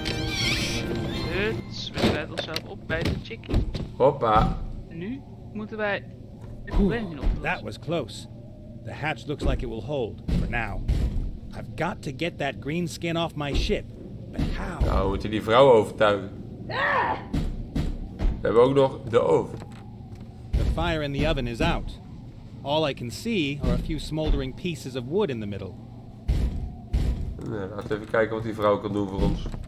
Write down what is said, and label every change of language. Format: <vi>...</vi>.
<nl>Dus, we sluiten onszelf op bij de chickie. Hoppa. Nu moeten wij het probleem zien oplossen.</nl> <en>That was close. The hatch looks like it will hold, for now. I've got to get that green skin off my ship. But how?</en> <nl>Nou, we moeten die vrouw overtuigen. We hebben ook nog de oven.</nl> <en>The fire in the oven is out. All I can see are a few smoldering pieces of wood in the middle.</en> <nl>Nou, laten we even kijken wat die vrouw kan doen voor ons.</nl>